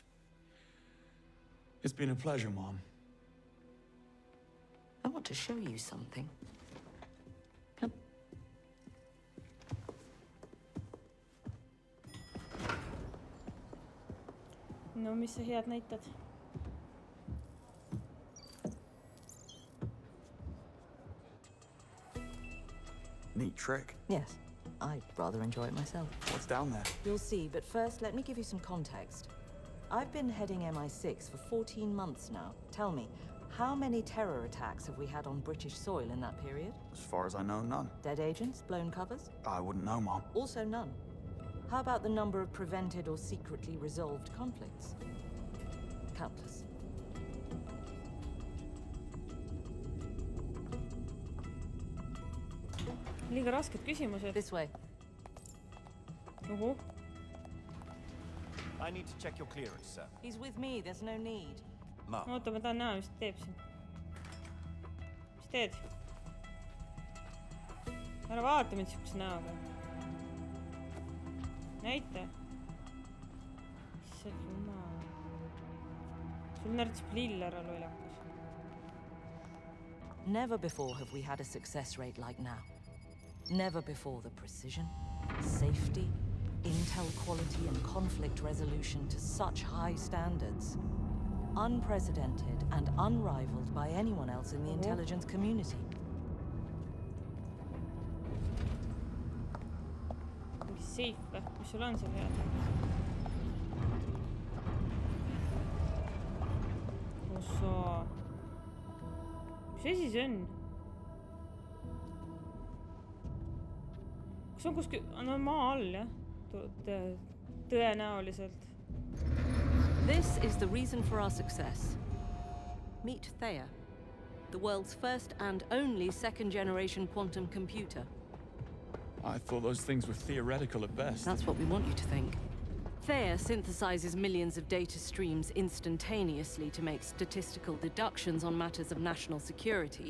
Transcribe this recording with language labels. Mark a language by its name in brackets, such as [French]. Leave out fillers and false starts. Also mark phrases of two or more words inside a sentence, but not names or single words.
[English] It's been a pleasure, Mom. I want to show you something. Come. [Estonian] No, mis sa head näitad? [English] Neat trick. Yes, I rather enjoy it myself. What's down there? You'll see, but first, let me give you some context. I've been heading MI6 for 14 months now. Tell me, how many terror attacks have we had on British soil in that period? As far as I know, none. Dead agents, blown covers? I wouldn't know, Mom. Also none. How about the number of prevented or secretly resolved conflicts? Countless. [Estonian] Liiga rasked küsimused. [English] This way. [Estonian] Oho. [English] I need to check your clearance, sir. He's with me, there's no need. [Estonian] Ma. Oota, ma tahan näha, mis ta teeb siin. Mis teed? Ära vaata mind sihukese näoga. Näita. Issand jumal. Sul närtsib lill ära lollakas. [English] Never before have we had a success rate like now. Never before the precision, safety, intel quality and conflict resolution to such high standards. Unprecedented and unrivaled by anyone else in the intelligence community. [Estonian] Mingi seif või? Mis sul on seal head? Ossa. Mis asi see on? Kas on kuskil... No maa all, jah? Tõenäoliselt. [English] This is the reason for our success. Meet Thea, the world's first and only second-generation quantum computer. I thought those things were theoretical at best. That's what we want you to think. Thea synthesizes millions of data streams instantaneously to make statistical deductions on matters of national security.